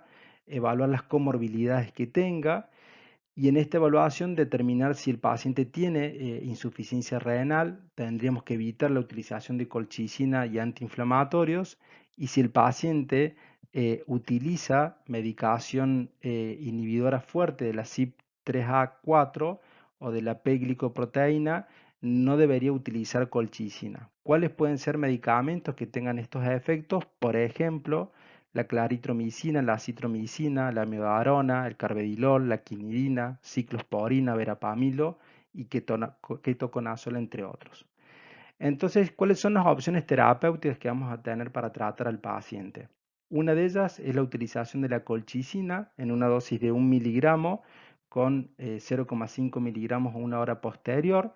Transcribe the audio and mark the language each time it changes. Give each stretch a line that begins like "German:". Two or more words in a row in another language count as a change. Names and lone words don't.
Spanish: evaluar las comorbilidades que tenga y en esta evaluación determinar si el paciente tiene insuficiencia renal, tendríamos que evitar la utilización de colchicina y antiinflamatorios, y si el paciente utiliza medicación inhibidora fuerte de la CYP3A4 o de la P-glicoproteína, no debería utilizar colchicina. ¿Cuáles pueden ser medicamentos que tengan estos efectos? Por ejemplo, la claritromicina, la acitromicina, la amiodarona, el carvedilol, la quinidina, ciclosporina, verapamilo y ketoconazol, entre otros. Entonces, ¿cuáles son las opciones terapéuticas que vamos a tener para tratar al paciente? Una de ellas es la utilización de la colchicina en una dosis de 1 miligramo con 0,5 miligramos a una hora posterior.